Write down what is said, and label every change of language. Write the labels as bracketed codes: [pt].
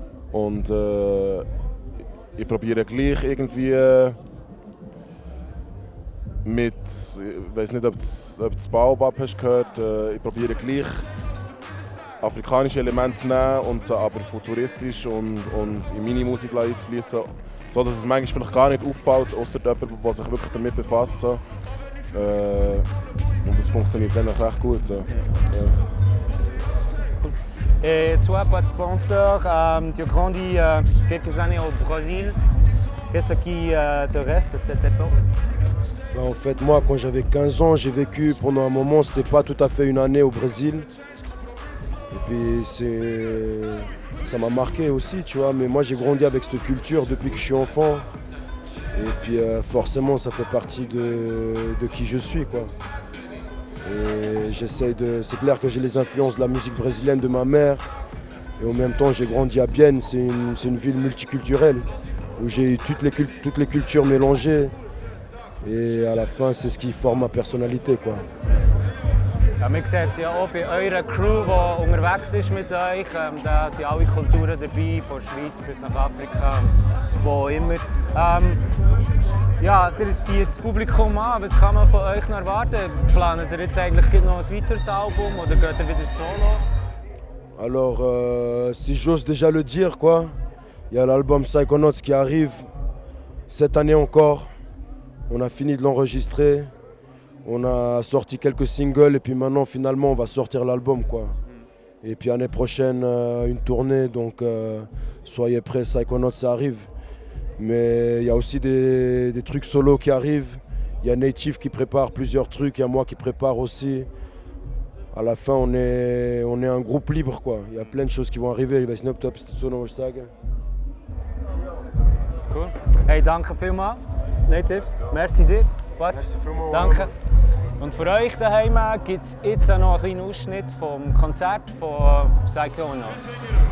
[de] Und ich probiere gleich irgendwie mit, ich weiß nicht, ob du das Baobab hast gehört, ich probiere gleich afrikanische Elemente zu nehmen und sie aber futuristisch und in meine Musik einzufließen, so dass es manchmal vielleicht gar nicht auffällt, außer jemand, der sich wirklich damit befasst. So. Und das funktioniert dann auch recht gut. So. Ja. [fr] Et toi, Pat Sponsor, tu as grandi quelques années au Brésil. Qu'est-ce qui te reste de cette époque? En fait, moi, quand j'avais 15 ans, j'ai vécu pendant un moment, c'était pas tout à fait une année au Brésil. Et puis ça m'a marqué aussi, tu vois. Mais moi, j'ai grandi avec cette culture depuis que je suis enfant. Et puis forcément, ça fait partie de qui je suis, quoi. Et c'est clair que j'ai les influences de la musique brésilienne de ma mère. Et en même temps, j'ai grandi à Bienne, c'est une ville multiculturelle où j'ai eu toutes les cultures mélangées. Et à la fin, c'est ce qui forme ma personnalité, quoi. [de] Ja, man sieht es ja auch bei eurer Crew, die unterwegs ist mit euch. Da sind alle Kulturen dabei, von der Schweiz bis nach Afrika, wo immer. Ja, ihr zieht das Publikum an. Was kann man von euch noch erwarten? Planet ihr jetzt eigentlich noch ein weiteres Album oder geht ihr wieder solo? [fr] Alors, si j'ose déjà le dire, quoi, il y a l'album Psychonauts qui arrive cette année encore. On a fini de l'enregistrer. On a sorti quelques singles et puis maintenant finalement on va sortir l'album, quoi. Et puis l'année prochaine une tournée, donc soyez prêts, Psychonauts ça arrive. Mais il y a aussi des trucs solo qui arrivent. Il y a Native qui prépare plusieurs trucs, il y a moi qui prépare aussi. À la fin on est un groupe libre, quoi. Il y a plein de choses qui vont arriver. [de] Ich weiß nicht, ob du so noch was sagen. Cool. Hey, danke vielmals. Native, merci dir. Danke. Und für euch daheim gibt es jetzt auch noch einen kleinen Ausschnitt vom Konzert von Psychonauts.